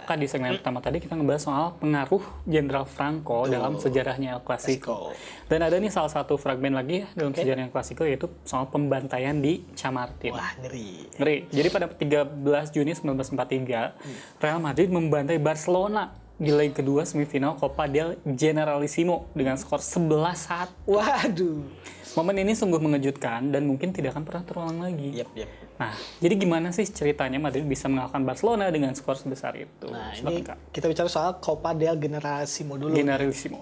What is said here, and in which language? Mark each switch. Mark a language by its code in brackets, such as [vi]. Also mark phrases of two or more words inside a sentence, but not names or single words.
[id] Kan di segmen pertama tadi kita ngebahas soal pengaruh Jenderal Franco dalam sejarahnya El Clasico. Dan ada nih salah satu fragmen lagi dalam sejarahnya El Clasico, yaitu soal pembantaian di Chamartín. Wah, ngeri. Jadi pada 13 Juni 1943, Real Madrid membantai Barcelona di leg kedua semifinal Copa del Generalissimo dengan skor 11-1. Waduh. Momen ini sungguh mengejutkan dan mungkin tidak akan pernah terulang lagi. Yep. Nah, jadi gimana sih ceritanya Madrid bisa mengalahkan Barcelona dengan skor sebesar itu? Nah, Silakan, ini Kak. kita bicara soal Copa del Generalissimo dulu. Generalissimo.